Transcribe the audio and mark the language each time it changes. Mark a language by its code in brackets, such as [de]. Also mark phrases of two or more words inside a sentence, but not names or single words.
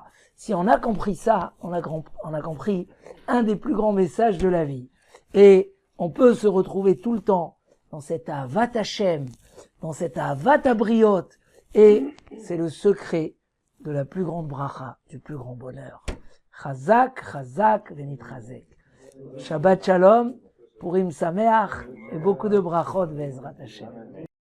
[fr] Si on a compris ça, on a compris un des plus grands messages de la vie. Et on peut se retrouver tout le temps dans cette [he] אהבת השם, [fr] dans cette [he] אהבת הבריות, [fr] et c'est le secret de la plus grande bracha, du plus grand bonheur. [he] חזק חזק ונתחזק. שבת שלום, פורים שמח, [fr] et beaucoup de brachot, [he] בעזרת השם.